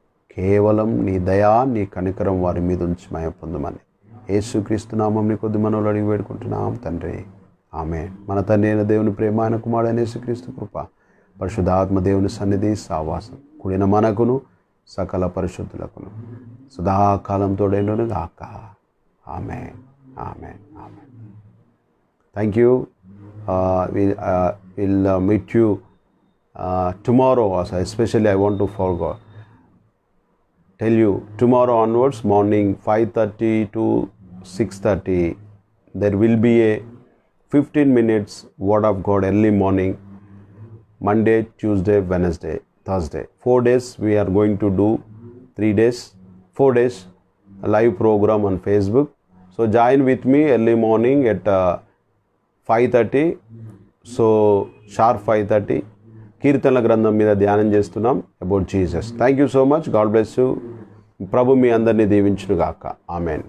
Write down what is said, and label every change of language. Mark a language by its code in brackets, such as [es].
[te] కేవలం నీ దయా, నీ కనికరం వారి మీద ఉంచి మహిమ పొందమని యేసుక్రీస్తు నామం నీ కొద్ది మనవులు అడిగి వేడుకుంటున్నాం తండ్రి, ఆమేన్. మన తండ్రి అయిన దేవుని ప్రేమ, ఆయన కుమారుడైన యేసుక్రీస్తు కృప, పరిశుద్ధాత్మ దేవుని సన్నిధి సావాసం కూడిన మనకును సకల పరిశుద్ధులకును సదాకాలం తోడైనను గాక. ఆమేన్, ఆమేన్, ఆమేన్. [en] Thank you. We'll meet you tomorrow also. Especially I want to tell you, tomorrow onwards, morning 5:30 to 6:30, there will be a 15 minutes Word of God early morning, Monday, Tuesday, Wednesday, Thursday. 4 days we are going to do, 3 days, 4 days a live program on Facebook. So join with me early morning at 5:30. [te] So sharp 5:30 కీర్తనల గ్రంథం మీద ధ్యానం చేస్తున్నాం [en] About Jesus. Thank you so much. God bless you. [te] ప్రభు మీ అందరినీ దీవించును గాక. Amen.